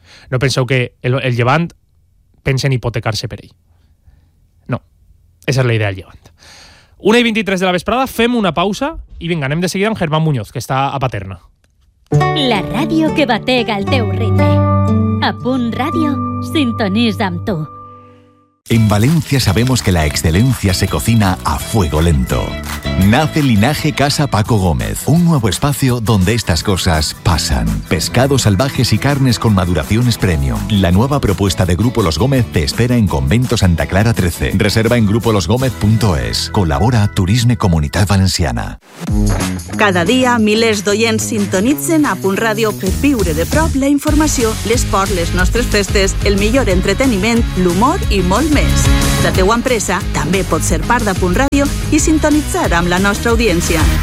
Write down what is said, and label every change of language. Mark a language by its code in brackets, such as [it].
[ca] No penseu que el Llevant pense en hipotecar-se per ell. No. Esa és la idea del Llevant. 1:23 de la vesprada, fem una pausa i vinga, anem de seguida amb Germán Muñoz, que està a Paterna. La ràdio que batega el teu ritme. A Punt Ràdio, sintonitza amb tu. [es] En València sabemos que la excelencia se cocina a fuego lento. Nace Linaje Casa Paco Gómez, un nuevo espacio donde estas cosas pasan. Pescados salvajes y carnes con maduraciones premium. La nueva propuesta de Grupo Los Gómez te espera en Convento Santa Clara 13. Reserva en grupolosgómez.es. Colabora Turisme Comunitat Valenciana. [ca] Cada dia, milers d'oients sintonitzen a Punt Ràdio per viure de prop la informació, l'esport, les nostres festes, el millor entreteniment, l'humor i molt més. La teua empresa també pot ser part de Punt Ràdio i sintonitzar amb la nostra audiència.